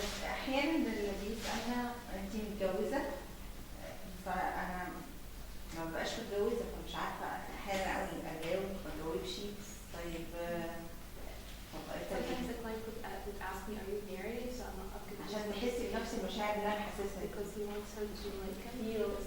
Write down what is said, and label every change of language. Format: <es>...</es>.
<ar>أحيانا اللي بيسألنا أنت متجوزة؟ فأنا ما بقاش متجوزة فمش عارفة أحيانا أوي أجاوب ما أجاوبش. طيب</ar> <en>Sometimes the client would ask me, "Are you married?" So I'm not up to</en> <ar>عشان تحسي بنفس المشاعر اللي أنا حاسسها.</ar> <en>because he wants her to like feel</en>